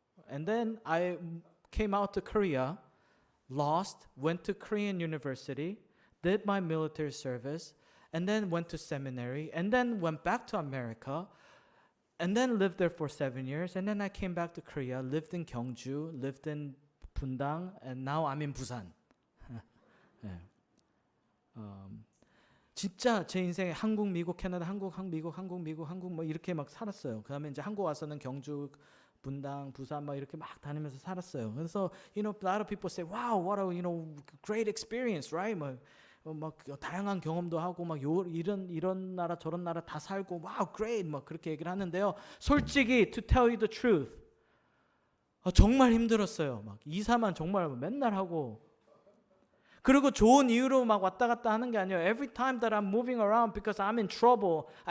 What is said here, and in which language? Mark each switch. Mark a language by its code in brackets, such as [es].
[en] And then I came out to Korea, lost, went to Korean university, did my military service, and then went to seminary, and then went back to America, and then lived there for 7 years, and then I came back to Korea, lived in Gyeongju, lived in Bundang, and now I'm in Busan. [ko] 네. 진짜 제 인생에 한국, 미국, 캐나다, 한국, 미국, 한국, 미국, 한국 뭐 이렇게 막 살았어요. 그다음에 이제 한국 와서는 경주, 분당, 부산 막 이렇게 막 다니면서 살았어요. 그래서 [en] a lot of people say, wow, what a great experience, right? [ko] 뭐 막 다양한 경험도 하고 막 이런 나라 저런 나라 다 살고 와우 great 막 그렇게 얘기를 하는데요. 솔직히 [en] to tell you the truth [ko] 정말 힘들었어요. 막 이사만 정말 맨날 하고 그리고 좋은 이유로 막 왔다 갔다 하는 게 아니에요. [en] Every time that I'm moving around because I'm in trouble.